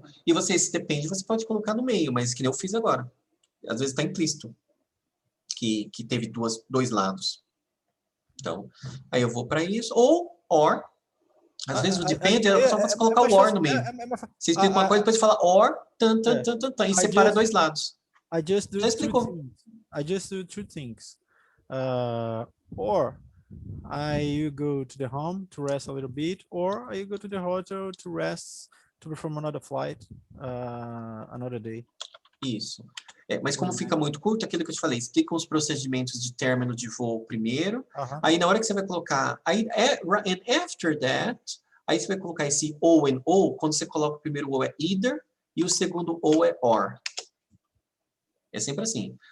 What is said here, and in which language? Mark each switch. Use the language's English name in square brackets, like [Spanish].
[Portuguese] E esse depende, você pode colocar no meio, mas que nem eu fiz agora. Às vezes está implícito que teve dois lados. Então, aí eu vou para isso. Ou, or. Às vezes o depende é só você colocar o or no meio. Você explica uma coisa, depois fala or, e separa dois lados. Já explicou. [English] I just do two things. Or I go to the home to rest a little bit, or I go to the hotel to rest, to perform another flight, another day. [Portuguese] Isso. Mas como fica muito curto, aquilo que eu te falei, explica os procedimentos de término de voo primeiro, aí na hora que você vai colocar, [English] and after that, [Portuguese] aí você vai colocar esse ou and ou, quando você coloca o primeiro ou é either, e o segundo ou é or. É sempre assim.